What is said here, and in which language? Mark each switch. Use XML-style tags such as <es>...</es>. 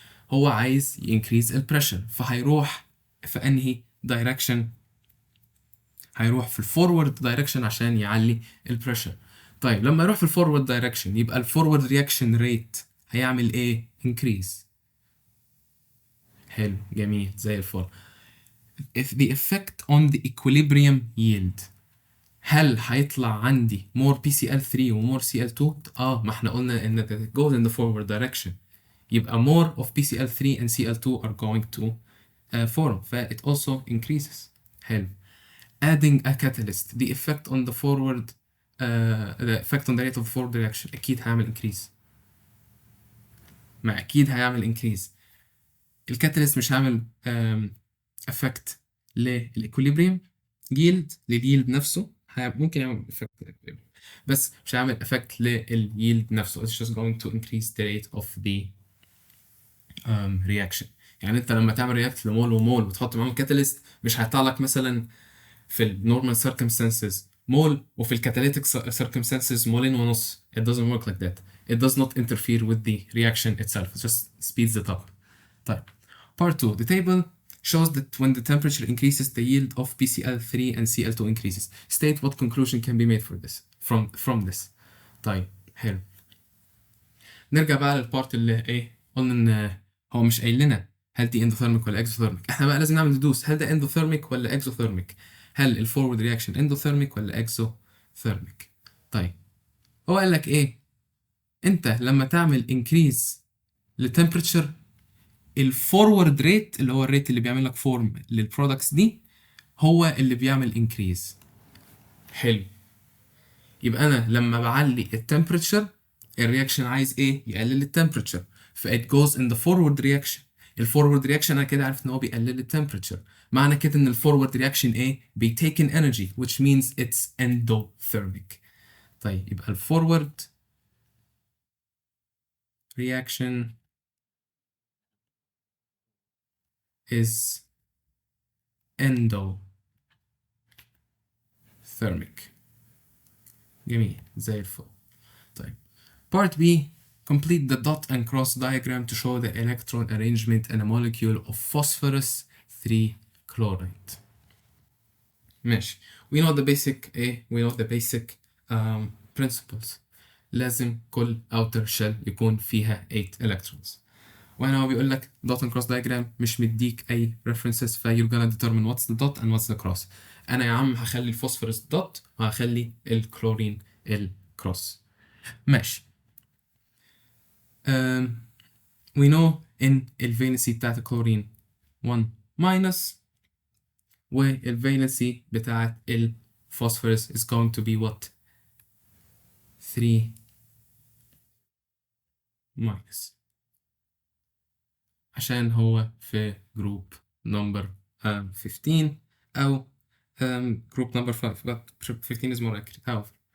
<ar>هو عايز increase البريشر، فهيروح في انهي دايركشن؟ هيروح في الفورورد دايركشن عشان يعلي البريشر. طيب لما يروح في الفورورد دايركشن يبقى الفورورد رياكشن ريت هيعمل ايه؟ increase. حلو جميل زي الفل.</ar> <en>If the effect on the equilibrium yield،</en> <ar>هل هيطلع عندي</ar> <en>more PCl3 و more Cl2؟</en> <ar>ما احنا قلنا ان</ar> <en>it goes in the forward direction،</en> <ar>يبقى</ar> <en>more of PCl3 and Cl2 are going to form، ف it also increases.</en> <ar>حلو.</ar> <en>adding a catalyst the effect on the forward the effect on the rate of forward reaction</en> <ar>أكيد هيعمل</ar> <en>increase.</en> <ar>ما أكيد هيعمل increase. الكاتاليست مش هيعمل effect للإكوليبريم، yield لليلد نفسه ممكن يعمل effect بس مش هيعمل effect لليلد نفسه.</ar> <en>it's just going to increase the rate of the reaction.</en> <ar>يعني انت لما تعمل رياكت لمول ومول وتحط معاهم كاتاليست مش هيطلع لك مثلا في النورمال circumstances مول وفي الكاتاليتيك circumstances مولين ونص.</ar> <en>it doesn't work like that. it does not interfere with the reaction itself. it just speeds it up.</en> <ar>طيب</ar> <en>part 2 the table shows that when the temperature increases the yield of PCl3 and Cl2 increases. state what conclusion can be made for this from this.</en> <ar>طيب حلو. نرجع بقى للبارت اللي ايه قلنا ان هو مش قايل لنا هل دي اندوثيرميك ولا اكزوثيرميك، احنا بقى لازم نعمل ندوس هل ده اندوثيرميك ولا اكزوثيرميك، هل الفورورد رياكشن اندوثيرميك ولا اكزوثيرميك. طيب هو قال لك ايه؟ انت لما تعمل انكريز لتمبريتشر الفورورد ريت اللي هو الريت اللي بيعمل لك فورم للبرودكتس دي هو اللي بيعمل انكريز. حلو. يبقى انا لما بعلي التمبريتشر الرياكشن عايز ايه؟ يقلل التمبريتشر، ف</ar> <en>it goes in the forward reaction.</en> <ar>الفورورد رياكشن انا كده عارف ان هو بيقلل التمبريتشر، معنى كده ان الفورورد رياكشن ايه؟ بيتيكن</ar> <en>energy which means it's endothermic.</en> <ar>طيب يبقى الفورورد reaction is endothermic. جميل زي الفل. طيب</ar> <en>part B, complete the dot and cross diagram to show the electron arrangement in a molecule of phosphorus 3 chloride.</en> <ar>ماشي.</ar> <en>we know the basic</en> <ar>ايه؟</ar> <en>we know the basic principles.</en> <ar>لازم كل outer shell يكون فيها 8 electrons. وهنا هو بيقول لك</ar> <en>dot and cross diagram</en> <ar>مش مديك أي</ar> <en>references، ف you're gonna determine what's the dot and what's the cross.</en> <ar>أنا يا عم هخلي الفوسفورس dot وهخلي الكلورين الكروس. ماشي.</ar> <en>we know</en> <ar>إن الفالنسي بتاعت الكلورين 1 minus، والفالنسي بتاعت الفوسفورس</ar> <en>is going to be what؟</en> <ar>3 minus، عشان هو في جروب نمبر 15 أو جروب نمبر 5</ar> <en>but 15 is more accurate however.</en>